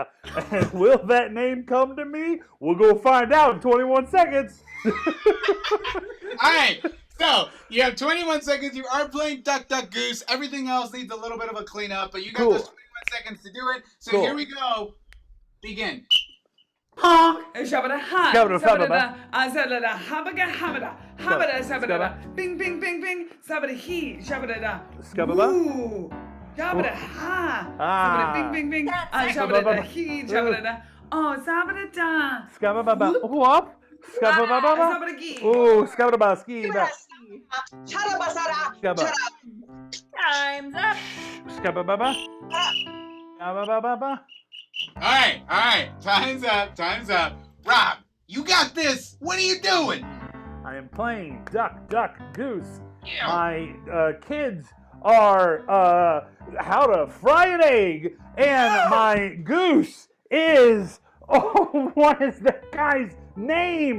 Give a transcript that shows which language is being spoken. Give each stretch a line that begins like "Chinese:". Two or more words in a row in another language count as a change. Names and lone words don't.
English: And will that name come to me? We'll go find out in 21 seconds. All right. So, you have 21 seconds. You are playing Duck, Duck, Goose. Everything else needs a little bit of a cleanup, but you got those 21 seconds to do it. So here we go. Begin. Honk, shabba-da, ha, Shabba-da, shabba-da, shabba-da, habba-ga, habba-da, habba-da, shabba-da, bing, bing, bing, bing, shabba-da, he, shabba-da, Scabba-ba? ooh, shabba-da, ha, Ah. shabba-da, bing, bing, bing, shabba-da, he, shabba-da, oh, shabba-da, Scabba-ba-ba. Whoop. Scabba-ba-ba. shabba-da-gi. Ooh, scabba-ba, ski-ba. Charabasara. Scabba. Time's up. Scabba-ba-ba. Scabba-ba-ba-ba. All right. Time's up. Rob, you got this. What are you doing? I am playing Duck, Duck, Goose. My kids are how to fry an egg, and my goose is what is the guy's name?